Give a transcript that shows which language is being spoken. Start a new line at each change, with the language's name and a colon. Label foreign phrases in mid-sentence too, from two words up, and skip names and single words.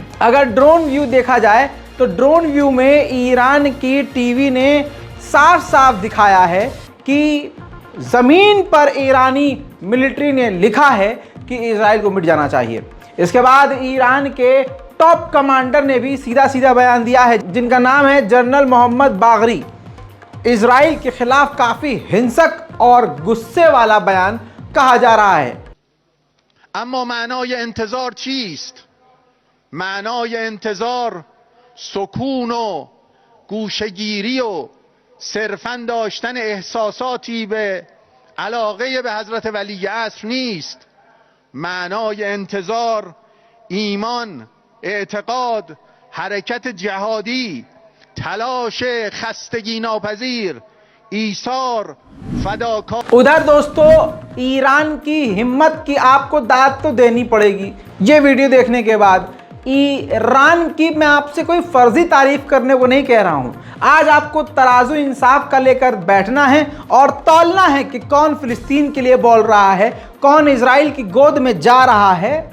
Hindi: अगर ड्रोन व्यू देखा जाए तो ड्रोन व्यू में ईरान की टीवी ने साफ साफ दिखाया है कि ज़मीन पर ईरानी मिलिट्री ने लिखा है कि इजराइल को मिट जाना चाहिए। इसके बाद ईरान के टॉप कमांडर ने भी सीधा सीधा बयान दिया है, जिनका नाम है जनरल मोहम्मद बागरी। इजराइल के खिलाफ काफी हिंसक और गुस्से वाला बयान कहा जा रहा है।
Persian: اما معنای انتظار چیست؟ معنای انتظار سکون و گوشه‌گیری و صرفاً داشتن احساساتی به علاقه به حضرت ولی عصر نیست. معنای انتظار ایمان، اعتقاد، حرکت جهادی، تلاش خستگی ناپذیر، ایثار، فداکار।
Hindi: उधर दोस्तों, ईरान की हिम्मत की आपको दाद तो देनी पड़ेगी। ये वीडियो देखने के बाद ईरान की मैं आपसे कोई फर्जी तारीफ करने को नहीं कह रहा हूं। आज आपको तराजू इंसाफ का लेकर बैठना है और तौलना है कि कौन फिलिस्तीन के लिए बोल रहा है, कौन इजराइल की गोद में जा रहा है।